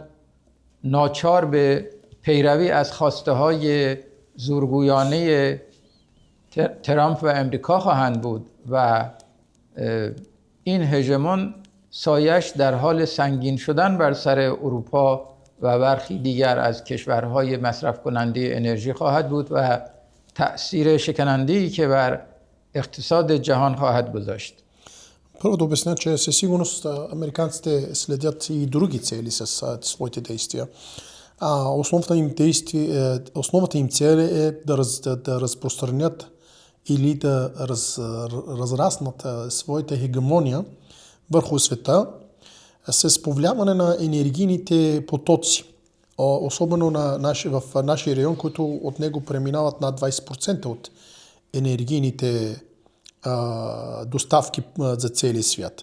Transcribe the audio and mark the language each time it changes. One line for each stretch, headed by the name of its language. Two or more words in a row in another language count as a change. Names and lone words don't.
Persian: ناچار به پیروی از خواسته های زورگویانه ترامپ و امریکا خواهند بود و این هژمون سایش در حال سنگین شدن بر سر اروپا و برخی دیگر از کشورهای مصرف کننده انرژی خواهد بود و تأثیر شکننده‌ای که بر اقتصاد جهان خواهد گذاشت.
Bulgarian: Първо да обясня, че със сигурност американците следят и други цели с своите действия. Основната им цел е да разпространят или да разраснат своята хегемония върху света с повлияване на енергийните потоци, особено в нашия район, който от него преминават над 20% от енергийните доставки за целия свят.